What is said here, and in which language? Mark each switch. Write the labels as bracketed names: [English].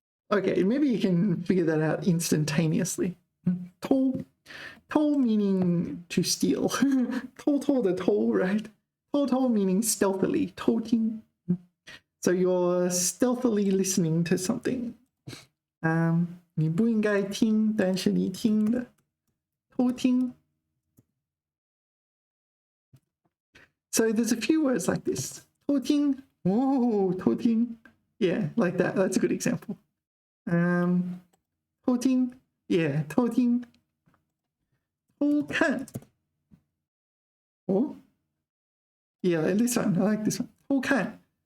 [English] Okay, maybe you can figure that out instantaneously. 偷 meaning to steal. 偷的偷, right? 偷 meaning stealthily. 偷听. So you're stealthily listening to something. [Chinese] 你不应该听，但是你听的。偷听. [English] So there's a few words like this. 偷听.Oh, 偷听.Yeah, like that. That's a good example. 偷听.Yeah, 偷听.偷看.Oh. Yeah, this one. I like this one. 偷看.